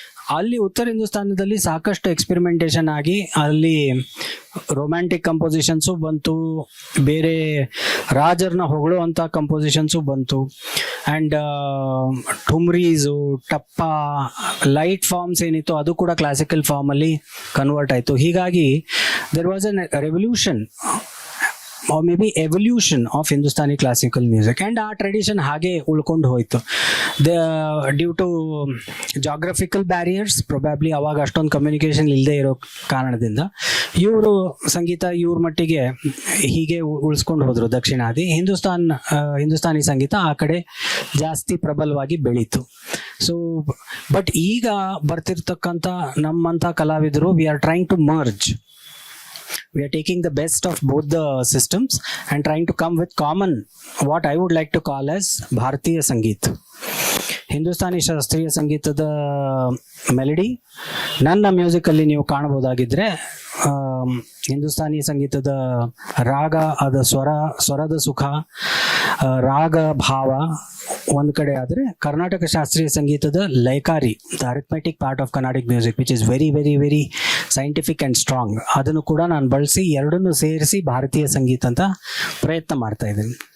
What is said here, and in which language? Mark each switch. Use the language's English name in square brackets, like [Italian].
[Kannada] ಅಲ್ಲಿ ಉತ್ತರ ಹಿಂದೂಸ್ತಾನದಲ್ಲಿ ಸಾಕಷ್ಟು ಎಕ್ಸ್ಪೆರಿಮೆಂಟೇಷನ್ ಆಗಿ ಅಲ್ಲಿ ರೊಮ್ಯಾಂಟಿಕ್ ಕಂಪೋಸಿಷನ್ಸು ಬಂತು, ಬೇರೆ ರಾಜರನ್ನ ಹೊಗಳುವಂಥ ಕಂಪೋಸಿಷನ್ಸು ಬಂತು, ಆ್ಯಂಡ್ ಠುಮ್ರೀಸು, ಟಪ್ಪ, ಲೈಟ್ ಫಾರ್ಮ್ಸ್ ಏನಿತ್ತು ಅದು ಕೂಡ ಕ್ಲಾಸಿಕಲ್ ಫಾರ್ಮಲ್ಲಿ ಕನ್ವರ್ಟ್ ಆಯಿತು. ಹೀಗಾಗಿ [English] there was an revolution or maybe evolution of Hindustani classical music, and our tradition [Kannada] ಹಾಗೆ ಉಳ್ಕೊಂಡು ಹೋಯಿತು. [English] due to geographical barriers, probably [Kannada] ಅವಾಗ ಅಷ್ಟೊಂದು ಕಮ್ಯುನಿಕೇಷನ್ ಇಲ್ಲದೆ ಇರೋ ಕಾರಣದಿಂದ ಇವರು ಸಂಗೀತ ಇವ್ರ ಮಟ್ಟಿಗೆ ಹೀಗೆ ಉಳಿಸ್ಕೊಂಡು ಹೋದರು ದಕ್ಷಿಣಾದಿ. ಹಿಂದೂಸ್ತಾನಿ ಸಂಗೀತ ಆ ಕಡೆ ಜಾಸ್ತಿ ಪ್ರಬಲವಾಗಿ ಬೆಳೀತು. [English] so but [Kannada] ಈಗ ಬರ್ತಿರ್ತಕ್ಕಂಥ ನಮ್ಮಂಥ ಕಲಾವಿದರು, [English] We are trying to merge. We are taking the best of both the systems and trying to come with common, what I would like to call as Bharatiya Sangeet. [Kannada] Hindustani ಶಾಸ್ತ್ರೀಯ ಸಂಗೀತದ melody ನನ್ನ musically ನೀವು ಕಾಣಬಹುದಾಗಿದ್ದರೆ, ಹಿಂದೂಸ್ತಾನಿ ಸಂಗೀತದ ರಾಗ, ಅದ ಸ್ವರದ ಸುಖ, ರಾಗ ಭಾವ ಒಂದು ಕಡೆ ಆದರೆ, ಕರ್ನಾಟಕ ಶಾಸ್ತ್ರೀಯ ಸಂಗೀತದ ಲಯಕಾರಿ, [English] the arithmetic part of Carnatic music which is very very very scientific and strong, [Kannada] ಅದನ್ನು ಕೂಡ ನಾನು ಬಳಸಿ ಎರಡನ್ನೂ ಸೇರಿಸಿ ಭಾರತೀಯ ಸಂಗೀತ ಅಂತ ಪ್ರಯತ್ನ ಮಾಡ್ತಾ ಇದ್ದೀನಿ.